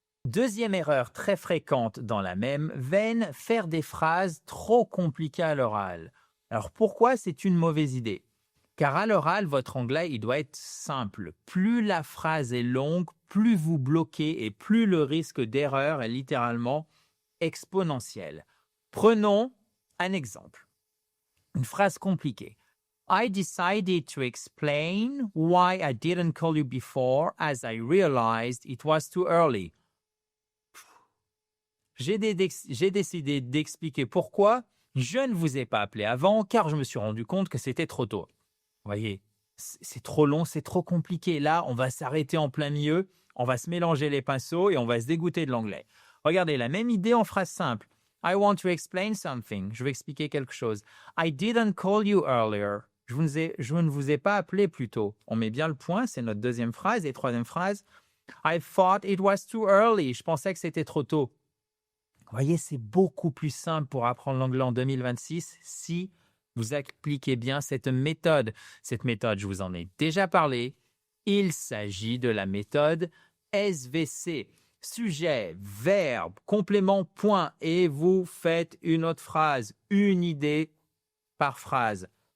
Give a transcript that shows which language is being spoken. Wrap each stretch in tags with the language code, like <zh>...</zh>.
<fr>Deuxième erreur très fréquente dans la même veine, faire des phrases trop compliquées à l'oral. Alors pourquoi c'est une mauvaise idée? Car à l'oral, votre anglais, il doit être simple. Plus la phrase est longue, plus vous bloquez et plus le risque d'erreur est littéralement exponentiel. Prenons un exemple. Une phrase compliquée.</fr> <en>I decided to explain why I didn't call you before as I realized it was too early.</en> <fr>J'ai décidé d'expliquer pourquoi je ne vous ai pas appelé avant car je me suis rendu compte que c'était trop tôt. Vous voyez, c'est trop long, c'est trop compliqué. Là, on va s'arrêter en plein milieu, on va se mélanger les pinceaux et on va se dégoûter de l'anglais. Regardez, la même idée en phrase simple.</fr> <en>I want to explain something.</en> <fr>Je vais expliquer quelque chose.</fr> <en>I didn't call you earlier.</en> <fr>Je ne vous ai pas appelé plus tôt. On met bien le point, c'est notre deuxième phrase. Et troisième phrase.</fr> <en>I thought it was too early.</en> <fr>Je pensais que c'était trop tôt. Vous voyez, c'est beaucoup plus simple pour apprendre l'anglais en 2026 si vous appliquez bien cette méthode. Cette méthode, je vous en ai déjà parlé. Il s'agit de la méthode SVC. Sujet, verbe, complément, point. Et vous faites une autre phrase, une idée par phrase.</fr>